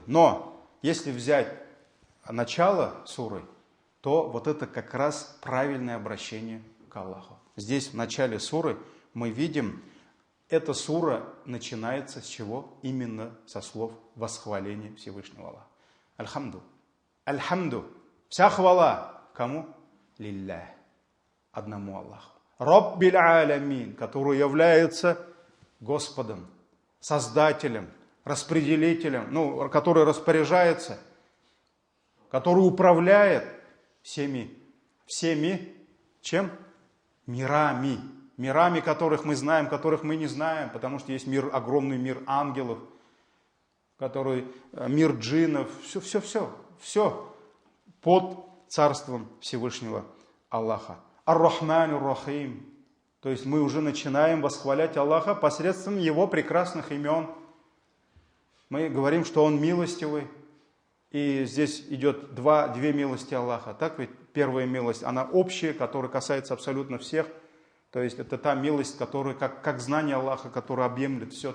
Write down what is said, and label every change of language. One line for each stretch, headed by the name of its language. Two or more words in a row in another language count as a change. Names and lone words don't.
Russian: Но если взять начало суры, то вот это как раз правильное обращение к Аллаху. Здесь в начале суры мы видим, эта сура начинается с чего? Именно со слов восхваления Всевышнего Аллаха.
Arabic: الحمد. الحمد.
Russian: Вся хвала. Кому? Лиллях. Одному Аллаху.
Arabic: رب العالمين,
Russian: который является Господом, Создателем, распределителем, который распоряжается, который управляет всеми, чем? Мирами. Мирами, которых мы знаем, которых мы не знаем, потому что есть огромный мир ангелов, мир джиннов, все под царством Всевышнего Аллаха.
Arabic: الرحمن الرحيم.
Russian: То есть мы уже начинаем восхвалять Аллаха посредством Его прекрасных имен. Мы говорим, что Он милостивый. И здесь идет две милости Аллаха. Так ведь первая милость, она общая, которая касается абсолютно всех. То есть это та милость, которая как знание Аллаха, которая объемлет все.